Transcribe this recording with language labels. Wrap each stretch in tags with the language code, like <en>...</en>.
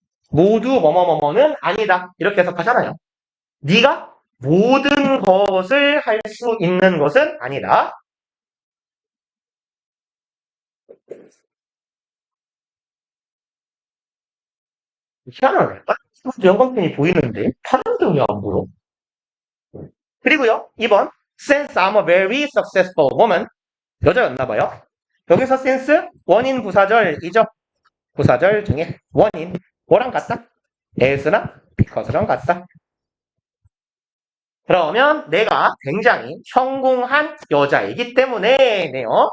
<ko>모두 뭐뭐뭐뭐는 아니다. 이렇게 해석하잖아요. 네가 모든 것을 할 수 있는 것은 아니다. 희한하네. 영광펜이 보이는데 파란데 왜 안 보여? 그리고요. 2번.</ko> <en>Since I'm a very successful woman.</en> <ko>여자였나봐요. 여기서 since 원인 부사절이죠. 부사절 중에 원인. 뭐랑 같다? as나 because랑 같다. 그러면 내가 굉장히 성공한 여자이기 때문에 네요.</ko>